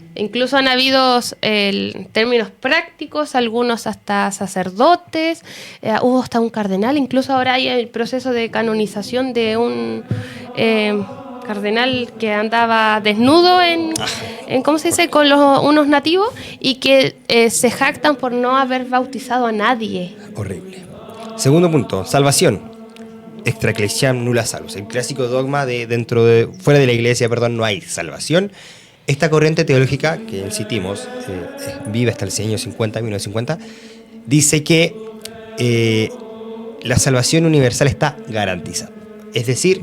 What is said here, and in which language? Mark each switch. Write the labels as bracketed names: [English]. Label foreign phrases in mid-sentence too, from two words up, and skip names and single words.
[Spanish] Incluso han habido términos prácticos, algunos hasta sacerdotes, hubo hasta un cardenal, incluso ahora hay el proceso de canonización de un cardenal que andaba desnudo en ¿cómo se dice?, con unos nativos, y que se jactan por no haber bautizado a nadie. Horrible. Segundo punto, salvación. [Latin] Extra ecclesiam nulla salus. [Spanish] El clásico dogma de fuera de la iglesia, no hay salvación. Esta corriente teológica, que insistimos, vive hasta el año 50, 1950, dice que la salvación universal está garantizada. Es decir,